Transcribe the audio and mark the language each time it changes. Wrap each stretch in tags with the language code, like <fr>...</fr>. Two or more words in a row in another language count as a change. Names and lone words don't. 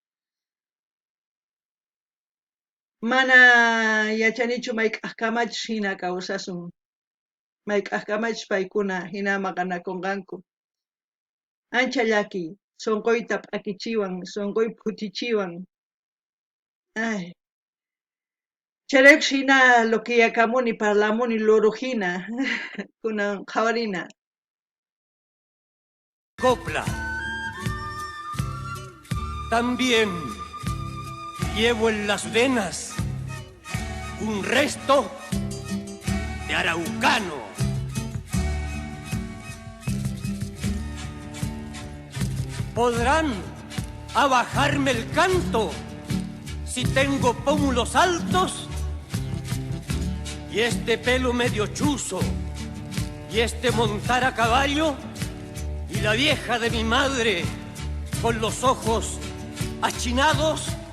<qu>mana yachanichu mayk'aq kamachus hina kawsasun mayk'aq kamachus paykuna hina maqanakunqanku ancha llaki sunquyta p'akichiwan sunquyta phutichiwan ay Chayraykus hina loqiyakamuni parlamuni loro hina kunan qhawarina</qu> <es>Copla. También llevo en las venas un resto de araucano. Podrán abajarme el canto si tengo pómulos altos y este pelo medio chuzo y este montar a caballo y la vieja de mi madre con los ojos achinados.</es>